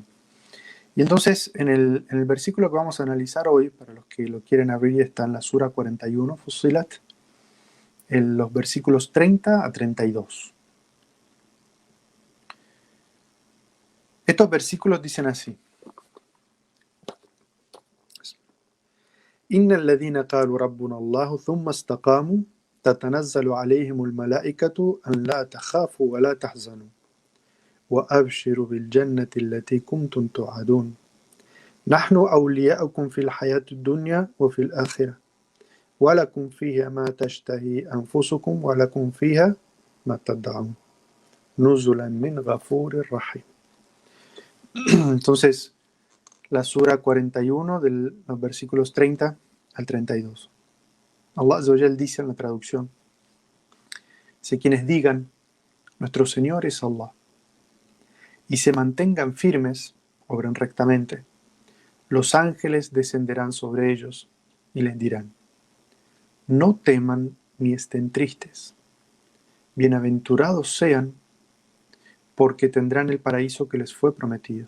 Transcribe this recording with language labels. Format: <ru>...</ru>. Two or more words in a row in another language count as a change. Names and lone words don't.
<es>Y entonces en el versículo que vamos a analizar hoy, para los que lo quieren abrir, está en la Sura 41, Fussilat, en los versículos 30 a 32. Estos versículos dicen así:</es> <ar>إن الذين قالوا ربنا الله ثم استقاموا تتنزل عليهم الملائكة أن لا تخافوا ولا تحزنوا وأبشروا بالجنة التي كنتم توعدون نحن أولياؤكم في الحياة الدنيا وفي الآخرة ولكم فيها ما تشتهي أنفسكم ولكم فيها ما تدعون نزلا من غفور رحيم.</ar> <es>Entonces, la Sura 41 de los versículos 30 al 32.</es> <ar>الله عز وجل</ar> <es>dice en la traducción: si quienes digan, nuestro Señor es Allah, y se mantengan firmes, obren rectamente, los ángeles descenderán sobre ellos y les dirán: no teman ni estén tristes, bienaventurados sean, porque tendrán el paraíso que les fue prometido.</es>